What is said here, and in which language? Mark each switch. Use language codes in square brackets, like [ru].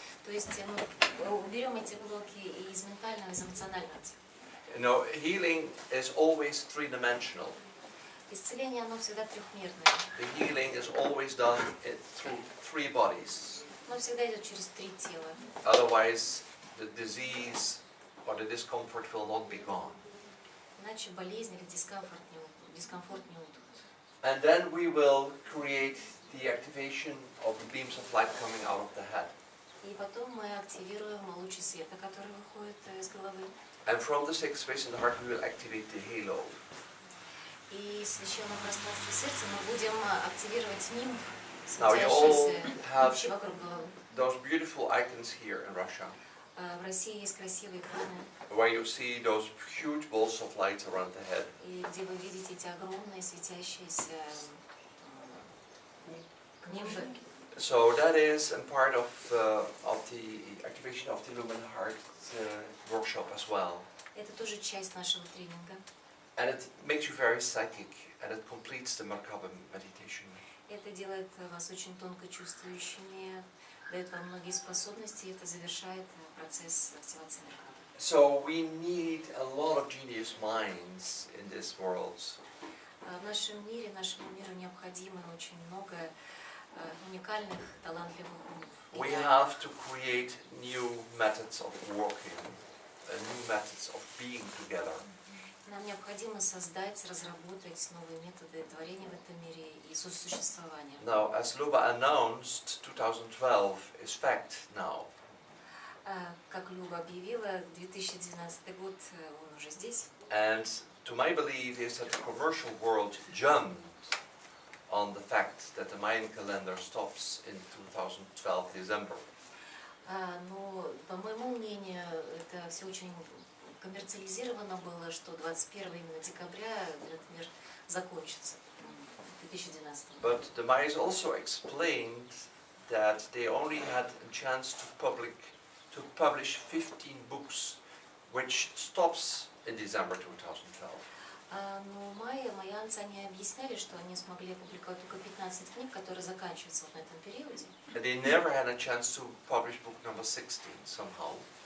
[ru] есть мы уберем эти блоки и из ментального, и из эмоционального тела. [en] You know, healing is always three-dimensional. [ru] Исцеление, оно всегда трехмерное. [en] The healing is always done through three bodies. [ru] Оно всегда идет через три тела. [en] Otherwise, the disease or the discomfort will not be gone. [ru] Иначе болезнь или дискомфорт не уйдут. [en] And then we will create the activation of the beams of light coming out of the head. [ru] И потом мы активируем лучи света, которые выходят из головы. [en] And from the sacred space in the heart, we will activate the halo. [ru] И в священном пространстве сердца мы будем активировать нимб, [en] Now you all [ru] светящийся [en] have [ru] вообще вокруг головы. [en] those beautiful icons here in Russia, [ru] В России есть красивые иконы, [en] where you see those huge balls of light around the head. [ru] и где вы видите эти огромные светящиеся нимбы. [en] So that is a part of the activation of the Lumen Heart workshop as well. [ru] Это тоже часть нашего тренинга. [en] And it makes you very psychic, and it completes the Merkaba meditation. [ru] Это делает вас очень тонко чувствующими, дает вам многие способности, и это завершает процесс активации Меркаба. [en] So we need a lot of genius minds in this world. [ru] В нашем мире, нашему миру необходимо очень много уникальных, талантливых умов. [en] We have to create new methods of working, new methods of being together. [ru] Нам необходимо создать, разработать новые методы творения в этом мире и сосуществования. [en] Now, as Luba announced, 2012 is fact now. [ru] Как Люба объявила, 2012 год, он уже здесь. [en] And to my belief is that the commercial world jumped on the fact that the Mayan calendar stops in 2012 December. [ru] Но, по моему мнению, это все очень коммерциализировано было, что 21 именно декабря этот мир закончится в 2012. [en] But the Mayas also explained that they only had a chance to publish 15 books, which stops in December 2012. [ru] Но майянцы, они объясняли, что они смогли опубликовать только 15 книг, которые заканчиваются вот на этом периоде. [en] And they never had a chance to publish book number 16 somehow.